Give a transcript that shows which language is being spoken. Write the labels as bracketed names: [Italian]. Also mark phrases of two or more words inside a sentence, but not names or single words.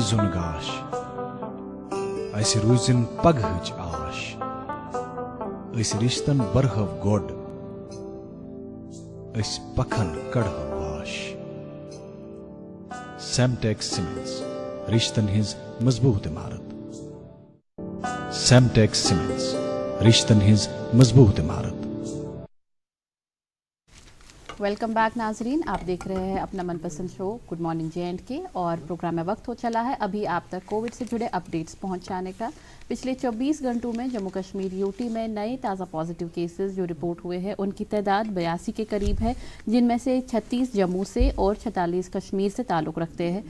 [Kashmiri] زُن گاش اسہِ روٗزِن پگہٕچ آش أسۍ رِشتن برہو گۄڈ أسۍ پکھن کڑہو واش. سیمٹیک سیمنٹس رشتن ہٕنٛز مضبوٗط عمارت. سیمٹیک سیمنٹس رشتن ہٕنٛز مضبوٗط عمارت. [English] welcome back [Urdu] ناظرین, آپ دیکھ رہے ہیں اپنا من پسند شو [English] good morning [Urdu] JNK کے, اور پروگرام میں وقت ہو چلا ہے ابھی آپ تک کووڈ سے جڑے اپڈیٹس پہنچانے کا. پچھلے 24 گھنٹوں میں جموں کشمیر یوٹی میں نئے تازہ [English] positive cases [Urdu] جو رپورٹ ہوئے ہیں ان کی تعداد 82 کے قریب ہے, جن میں سے 36 جموں سے اور 46 کشمیر سے تعلق رکھتے ہیں.